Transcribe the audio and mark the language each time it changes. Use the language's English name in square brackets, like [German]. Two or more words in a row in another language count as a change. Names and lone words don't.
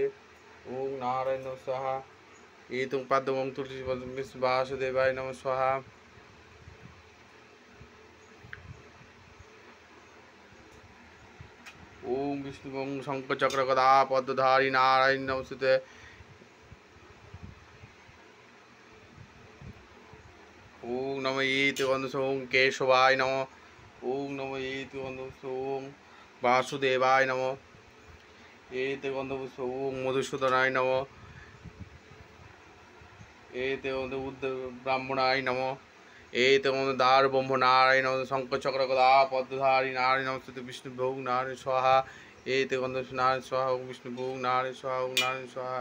[Sanskrit] ওম নারায়ণ সহা এতং পদ্মং তুলসী পত্রং তুলসী বাসুদেবায় নমঃ সহা। ওম বিষ্ণু ওম শঙ্খচক্র গদা পদ্মধারী নারায়ণ নমস্তে। ওম নমঃ ইতি ওম কেশবায় নমঃ। ওম নমঃ ইতি ওম বাসুদেবায় নমঃ। এতে ওম মধুসূদনায় নমঃ। এতে ব্রাহ্মণায় নমঃ। এতে দ্বার ব্রহ্ম নারায়ণ শঙ্খচক্র গদা পদ্মধারী নারায়ণ নমস্তে বিষ্ণু ভোগ নারায়ণ স্বাহা। এতে নারায়ণ স্বাহা ওম বিষ্ণু ভোগ নারায়ণ স্বাহা ওম নারায়ণ স্বাহা।